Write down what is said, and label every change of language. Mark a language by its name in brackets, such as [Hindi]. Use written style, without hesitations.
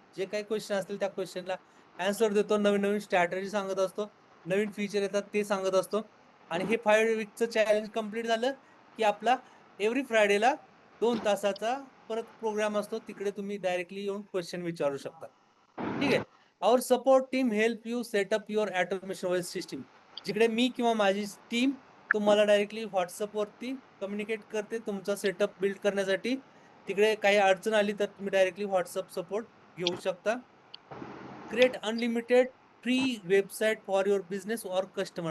[Marathi] जे काही क्वेश्चन असतील त्या क्वेश्चनला आन्सर देतो, नवीन नवीन स्ट्रॅटेजी सांगत असतो, नवीन फीचर येतात ते सांगत असतो. आणि हे 5 वीकचं चॅलेंज कम्प्लीट झालं की आपला एव्हरी फ्रायडेला 2 तासाचा परत प्रोग्राम असतो. तिकडे तुम्ही डायरेक्टली येऊन क्वेश्चन विचारू शकता. ठीक आहे. [English] Our support team help you setup your automation system. [Marathi] जिकडे मी किंवा माझी टीम तुम्हाला डायरेक्टली व्हॉट्सअपवरती कम्युनिकेट करते तुमचा सेटअप बिल्ड करण्यासाठी. तिकडे काही अडचण आली तर तुम्ही डायरेक्टली व्हॉट्सअप सपोर्ट घेऊ शकता. [English] Create unlimited free website for your business or customer.